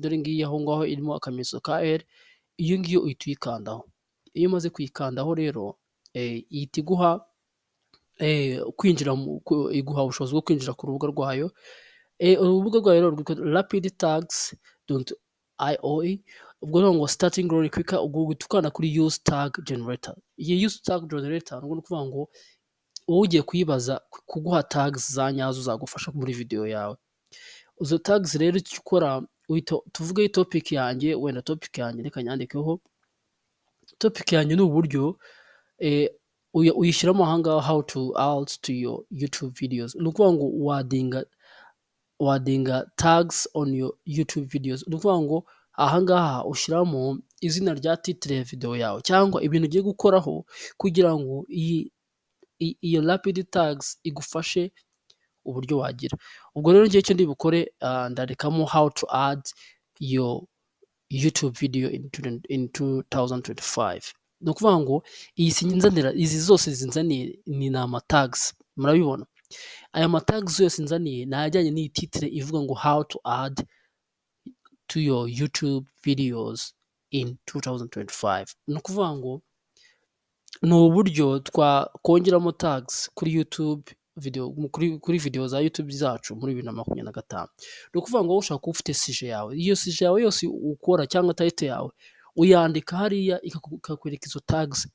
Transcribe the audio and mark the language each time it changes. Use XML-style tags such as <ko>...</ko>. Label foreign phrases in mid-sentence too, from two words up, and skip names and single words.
<rw>Dore ngiyi aho ngaho irimo akamenyetso ka L. Iyo ngiyo uhita uyikandaho. Iyo umaze kuyikandaho rero, ihita iguha iguha ubushobozi bwo kwinjira ku rubuga rwayo. Urubuga rwayo rero rwitwa rapidtags.io. ubwo rero ngo</rw> <en>starting growing quicker,</en> <rw>ubwo uhita ukanda kuri</rw> <en>use tag generator.</en> <rw>Iyi</rw> <en>use tag generator</en> <rw>ni ukuvuga ngo wowe ugiye kuyibaza kuguha tags za nyazo zagufasha muri video yawe. izo tags rero icyo ukora tuvuge topic yanjye, wenda topic yanjye reka nyandikeho, topic yanjye ni uburyo uyishyiramo aha ngaha</rw> <en>how to add to your YouTube videos.</en> <rw>Ni ukuvuga ngo wadinga</rw> <en>tags on your YouTube videos.</en> <rw>Ni ukuvuga ngo aha ngaha ushyiramo izina rya titre ya video yawe cyangwa ibintu ugiye gukoraho kugira ngo iyo rapid tags igufashe uburyo wagira. Ubwo rero ngiye icyo ndi bukore ndarekamo</rw> <en>how to add your YouTube video in 2025.</en> <rw>Ni ukuvuga ngo izi zose zinzaniye ni ama tags, murabibona aya ma tags yose nzaniye ni ajyanye n'iyi titre ivuga ngo</rw> <en>how to add to your YouTube videos in 2025.</en> <rw>Ni ukuvuga ngo ni uburyo twakongeramo tags kuri YouTube video, kuri video za YouTube zacu muri 2025. Ni ukuvuga ngo ushaka kuba ufite sije yawe, iyo sije yawe yose ukora cyangwa title yawe uyandika hariya ikakwereka izo tags.</rw>